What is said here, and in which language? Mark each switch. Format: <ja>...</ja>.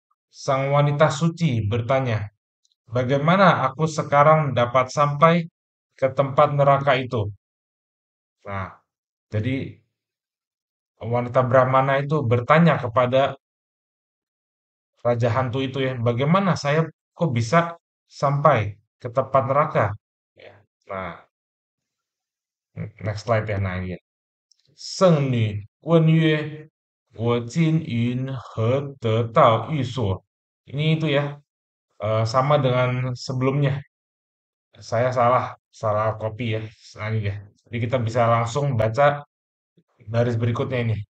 <id>Sang wanita suci bertanya, "Bagaimana aku sekarang dapat sampai ke tempat neraka itu?" Nah, jadi wanita Brahmana itu bertanya kepada raja hantu itu ya, "Bagaimana saya kok bisa sampai ke tempat neraka?" Ya. Nah,</id> <en>next slide</en> <id>ya. Nah, ini.</id> <zh>圣女问曰："我今云何得到寓所？"</zh> <id>Ini itu ya, sama dengan sebelumnya. Saya salah copy ya. Nah, ini ya. Jadi kita bisa langsung baca baris berikutnya ini.</id>